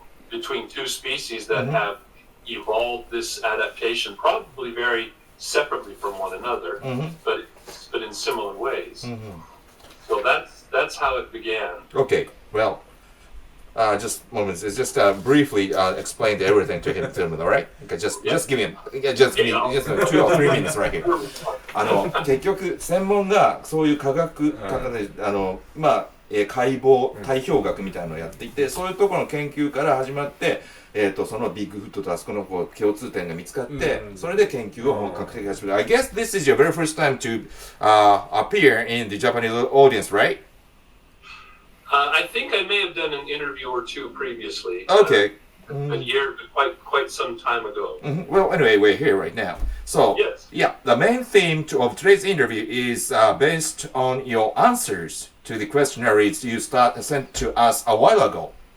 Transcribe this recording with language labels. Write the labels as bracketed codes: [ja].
[en] between two species that have evolved this adaptation probably very separately from one another, but in similar ways. So that's how it began. Okay, well, just moments. Just briefly explain everything to him, all right? Okay, just give me 2 or 3 minutes right here. [ja] 結局専門がそういう科学方で解剖体表学みたいなのをやっていて、そういうところの研究から始まって、そのビッグフットとあそこの共通点が見つかって、それで研究を本格的に始める。 [en] I guess this is your very first time to appear in the Japanese audience, right? I think I may have done an interview or two previously. Okay. A year, quite some time ago. Well, anyway, we're here right now. So, the main theme of today's interview is based on your answers to the questionnaires you sent to us a while ago.